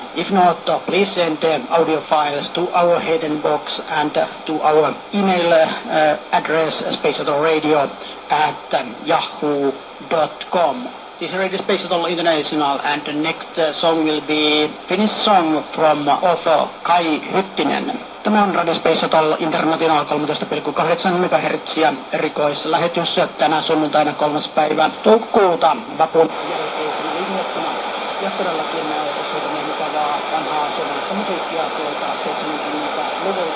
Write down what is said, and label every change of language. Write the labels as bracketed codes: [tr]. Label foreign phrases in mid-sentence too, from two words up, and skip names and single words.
[en] If not, please send audio files to our hidden box and to our email address spacetoradio@yahoo.com. This is Radio Space Shuttle International, and the next song will be Finnish song from author Kai Hyttinen. [fi] Tämä on Radio Space Shuttle International 13,8 MHz erikoislähetys tänä sunnuntaina 3. päivä toukokuuta vapun jälkeisenä linjattuna. Ja todellakin soitamme mukavaa vanhaa suomalaista musiikkia tuolta 70-luvulta.